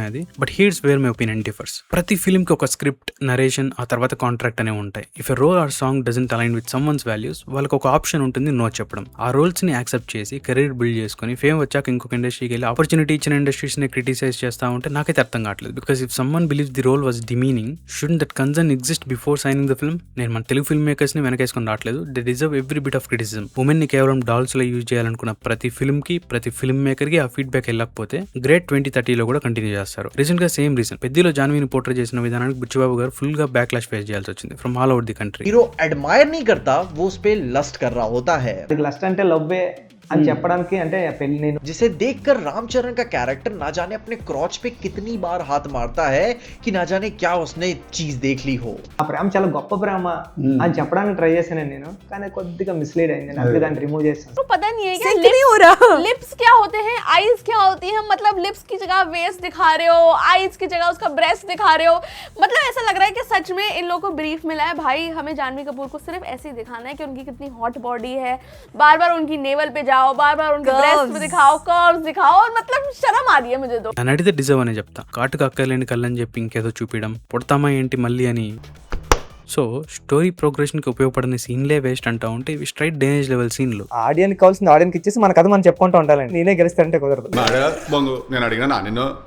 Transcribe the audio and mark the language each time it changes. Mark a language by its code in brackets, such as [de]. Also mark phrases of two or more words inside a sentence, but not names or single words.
[en] But here's where my opinion differs. [te] ప్రతి ఫిల్మ్ కి ఒక స్క్రిప్ట్, నరేషన్, ఆ తర్వాత కాంట్రాక్ట్ కాంట్రాక్ట్ అనేవి ఉంటాయి. [en] If a role or song doesn't align with someone's values, [te] వాళ్ళకి ఒక ఆప్షన్ ఉంటుంది నో చెప్పడం. ఆ రోల్స్ ని యాక్సెప్ట్ చేసి [en] కెరీర్ బిల్డ్ [te] చేసుకుని ఫేమ్ వచ్చాక ఇంకొక ఇండస్ట్రీకి వెళ్ళి ఆపర్చునిటీ ఇచ్చిన ఇండస్ట్రీస్ ని క్రిటిసైజ్ చేస్తా ఉంటే నాకైతే అర్థం కావట్లేదు. [en] Because if someone believes the role was demeaning, shouldn't that concern exist before signing the film? [te] నేను మన తెలుగు [en] ఫిల్మ్ మేకర్స్ [te] ని వెనకేసుకొని రావట్లేదు. [en] They deserve every bit of criticism. [te] ఉమెన్ ని కేవలం డాల్స్ లో యూజ్ చేయాలనుకున్న ప్రతి ఫిల్మ్ కి, ప్రతి [en] ఫిల్మ్ మేకర్ [te] కి ఆ ఫీడ్బ్యాక్ వెళ్ళకపోతే గ్రేట్ 2030లో కూడా కంటిన్యూ చేస్తారు. [en] రీసెంట్ గా సేమ్ రీజన్ [te] పెద్దిలో జాన్వీని పోర్ట్రేట్ చేసిన విధానానికి బుచ్చిబాబు గారు [en] ఫుల్ గా బ్యాక్లాష్ ఫేస్ [te] చేయాల్సి వచ్చింది [en] ఫ్రమ్ ఆల్ ఓవర్ ది కంట్రీ. [hi] हीरो एडमायर नहीं करता, वो उस पे लस्ट कर रहा होता है. [te] लस्ट అంటే లవ్వే అని చెప్పడానికి అంటే పెళ్లి నేను [hi] जिसे देखकर रामचरण का कैरेक्टर ना जाने अपने क्रॉच पे कितनी बार हाथ मारता है कि ना जाने क्या उसने चीज देख ली हो. [te] ఆ ప్రేమ చాలా గొప్ప ప్రేమ అని చెప్పడానికి ట్రై చేశాను నేను, కానీ కొద్దిగా మిస్లీడ్ అయింది. అందుకే దాన్ని రిమూవ్ చేస్తాను. [hi] तो पता नहीं है क्या नहीं हो रहा. लिप्स क्या होते हैं, आईज क्या होती हैं, मतलब लिप्स की जगह वेस्ट दिखा रहे हो, आईज की जगह उसका ब्रेस्ट दिखा रहे हो. मतलब ऐसा लग रहा है कि सच में इन लोगों को ब्रीफ मिला है, भाई हमें जानवी कपूर को सिर्फ ऐसे ही दिखाना है कि उनकी कितनी [en] हॉट बॉडी [hi] है, बार बार उनकी नेवल पे जाओ, बार बार उनके ब्रेस्ट पे दिखाओ, कर्व्स दिखाओ, और मतलब शर्म आ रही है मुझे तो. [te] నన్ను అడిగితే డిజర్వ్ అనే చెప్తా. కాటుకు అక్కర్లేని కళ్ళని చెప్పి ఇంకేదో చూపించడం, పుడతామా ఏంటి మళ్ళీ అని. [en] సో స్టోరీ ప్రోగ్రెషన్ [te] కి ఉపయోగపడిన సీన్లే వేస్ట్ అంటా ఉంటే ఇవి [en] స్ట్రైట్ డ్యామేజ్ లెవెల్ [te] సీన్లు. ఆడియన్స్ కావాల్సిన ఆడియన్స్ ఇచ్చేసి మన కథ మనం చెప్పుకుంటూ ఉండాలండి. నేనే గెలుస్తానంటే కుదరదు. నేను అడిగినా నిన్ను